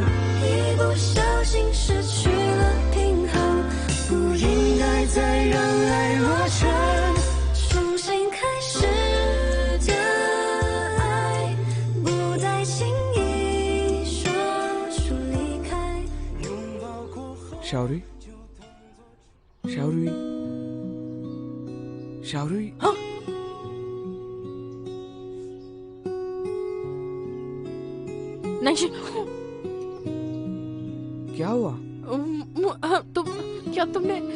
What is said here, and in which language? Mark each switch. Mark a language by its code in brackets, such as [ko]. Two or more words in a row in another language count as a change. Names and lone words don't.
[zh] 一不小心失去了平衡，不应该再让爱落成。重新开始的爱，不再轻易说出离开。拥抱过后， [en] sorry, sorry, sorry, [hi] हाँ? नैंशी, क्या हुआ? क्या तुमने